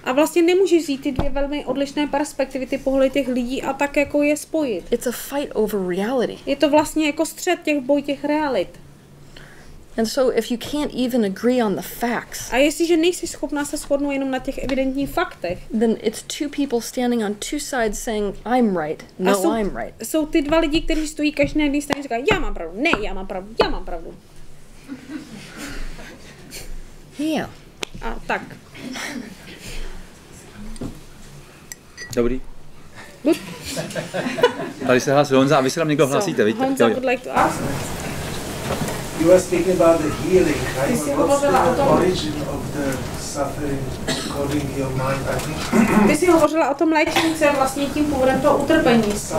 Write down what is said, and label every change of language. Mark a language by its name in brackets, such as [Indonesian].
[Czech] A vlastně nemůžeš vzít ty dvě velmi odlišné perspektivy, ty pohledy těch lidí a tak jako je spojit. [English] It's a fight over reality. [Czech] Je to vlastně jako střet těch realit. [English] And so if you can't even agree on the facts, [Czech] A jestliže nejsi schopná se shodnout jenom na těch evidentních faktech, [English] then it's two people standing on two sides saying, I'm right, no, I'm right. [Czech] Jsou ty dva lidi, kteří stojí každý na jedné straně a říkají, já mám pravdu, ne, já mám pravdu, já mám pravdu. [English] Yeah. [Czech] A tak. Dobrý. Tady se hlásí Honza a vy se tam někdo hlásíte, vidíte? [English] Honza would like to ask. You were speaking about the healing, right? What's the origin of the suffering according to your mind, I think? [Czech] Ty jsi hovořila o tom léčení, co je vlastně tím původem toho utrpení.